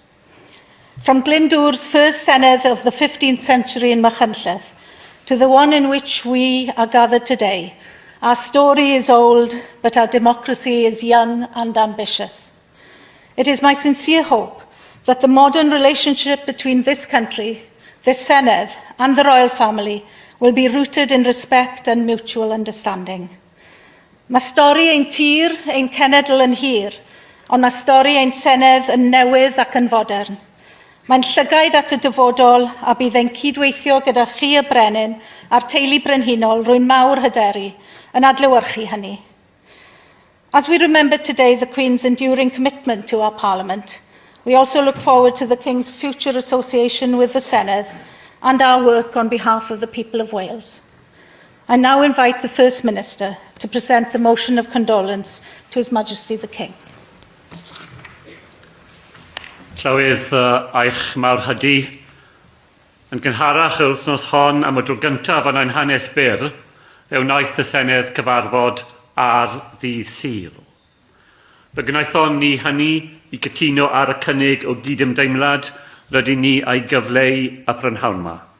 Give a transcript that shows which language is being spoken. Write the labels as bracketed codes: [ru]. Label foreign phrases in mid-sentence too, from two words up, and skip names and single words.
[en] From Glyndwr's first Senedd of the 15th century in Machynlleth to the one in which we are gathered today, our story is old, but our democracy is young and ambitious. It is my sincere hope that the modern relationship between this country, this Senedd, and the royal family will be rooted in respect and mutual understanding. [cy] Mae stori ein tir, ein cenedl yn hir, ond mae stori ein Senedd yn newydd ac yn fodern. Mae'n llygaid at y dyfodol a bydd ein cydweithio gyda chi y brenin a'r teulu brenhinol rwy'n mawr hyderu yn adlewyrchu hynny. [en] As we remember today the Queen's enduring commitment to our Parliament, we also look forward to the King's future association with the Senedd and our work on behalf of the people of Wales. I now invite the First Minister to present the motion of condolence to His Majesty the King. [cy] Llywydd eich mawr hydi, yn gynharach yr wythnos hon am y drwy gyntaf yn ein hanes byr, fe wnaeth y Senedd cyfarfod ar ddydd Sul. Fe gwnaethon ni hynny i cytuno ar y cynnig o gydymdeimlad rydyn ni ei gyfleu y prynhawn yma.